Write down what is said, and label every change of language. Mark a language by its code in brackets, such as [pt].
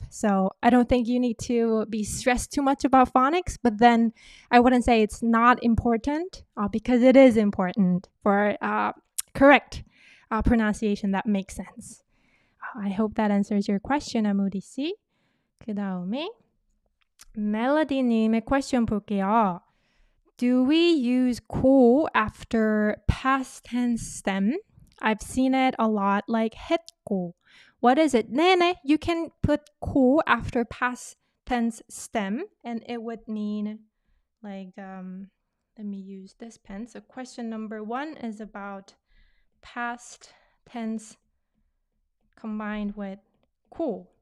[en] So I don't think you need to be stressed too much about phonics, but then I wouldn't say it's not important because it is important for correct pronunciation that makes sense. I hope that answers your question, 아무리 씨. [ko] 그 다음에 멜로디님의 question 볼게요. [en] Do we use 고 after past tense stem? I've seen it a lot like 했고. What is it? [ko] 네네, [en] you can put 고 after past tense stem and it would mean like, let me use this pen. So question number 1 is about past tense combined with 고.